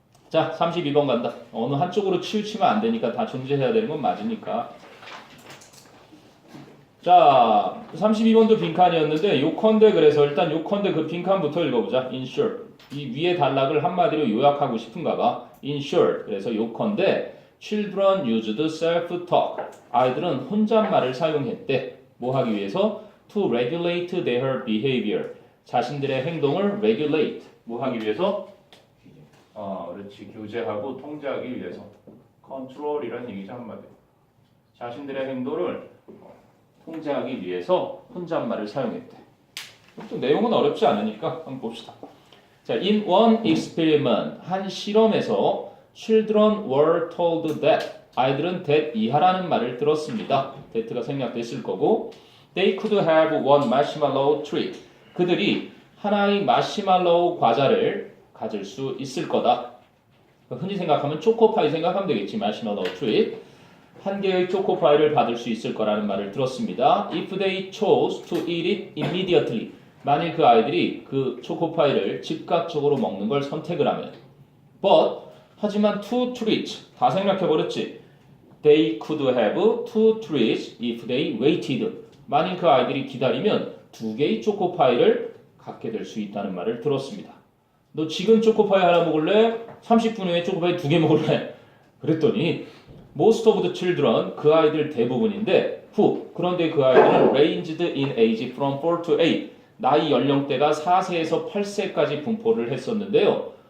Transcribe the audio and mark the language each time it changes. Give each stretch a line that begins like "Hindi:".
Korean: 자 32번 간다. 어느 한쪽으로 치우치면 안 되니까 다 존재해야 되는 건 맞으니까. 자, 32번도 빈칸이었는데 요컨대 그래서 일단 요컨대 그 빈칸부터 읽어보자.
English: In short.
Korean: 이 위의 단락을 한마디로 요약하고 싶은가 봐.
English: In short.
Korean: 그래서 요컨대
English: children used self-talk.
Korean: 아이들은 혼잣말을 사용했대. 뭐 하기 위해서?
English: To regulate their behavior.
Korean: 자신들의 행동을 regulate. 뭐 하기 위해서? 그렇지. 규제하고 통제하기 위해서. control이라는 얘기죠, 한마디로. 자신들의 행동을 통제하기 위해서 혼잣말을 사용했대. 또 내용은 어렵지 않으니까 한번 봅시다. 자,
English: in one experiment,
Korean: 한 실험에서
English: children were told that,
Korean: 아이들은 that 이하라는 말을 들었습니다. that가 생략됐을 거고,
English: they could have one marshmallow treat.
Korean: 그들이 하나의 마시말로우 과자를 가질 수 있을 거다. 흔히 생각하면 초코파이 생각하면 되겠지. 마시말로우 트릿. 한 개의 초코파이를 받을 수 있을 거라는 말을 들었습니다.
English: If they chose to eat it immediately.
Korean: 만일 그 아이들이 그 초코파이를 즉각적으로 먹는 걸 선택을 하면.
English: But
Korean: 하지만
English: two treats.
Korean: 다 생략해버렸지.
English: They could have two treats if they waited.
Korean: 만일 그 아이들이 기다리면 두 개의 초코파이를 갖게 될 수 있다는 말을 들었습니다. 너 지금 초코파이 하나 먹을래? 30분 후에 초코파이 두 개 먹을래? 그랬더니
English: most of the children,
Korean: 그 아이들 대부분인데 그런데 그 아이들은
English: ranged in age from 4 to 8,
Korean: 나이 연령대가 4세에서 8세까지 분포를 했었는데요.